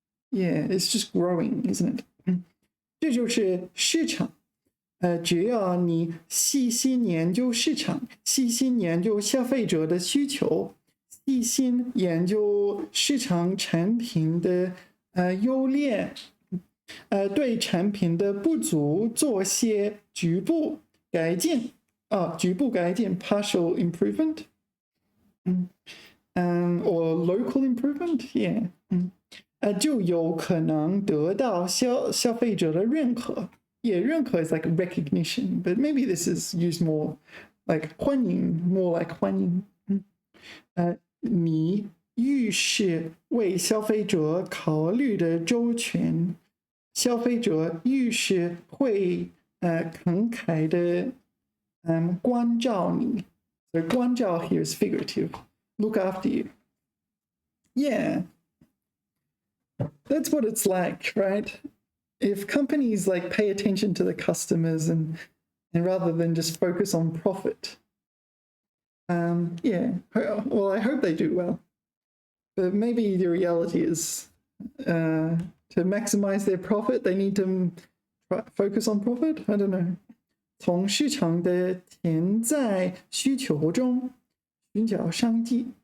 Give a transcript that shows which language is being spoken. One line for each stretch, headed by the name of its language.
English: Yeah, it's just growing, isn't it?
Chinese: 这就是市场。只要你细心研究市场，细心研究消费者的需求，细心研究市场产品的优劣，对产品的不足做些局部改进。局部改进
English: partial improvement. Or local improvement, yeah.
Chinese: 就有可能得到消费者的认可。
English: Yeah, 认可 is like recognition, but maybe this is used more like 欢迎，more like 欢迎。你
Chinese: 预示为消费者考虑的周全，消费者预示会慷慨的关照你。
English: So 关照 here is figurative. Look after you. Yeah. That's what it's like, right? If companies like pay attention to the customers and rather than just focus on profit, yeah, well, I hope they do well. But maybe the reality is to maximize their profit, they need to focus on profit. I don't know.
Chinese: 从市场的潜在需求中寻找商机。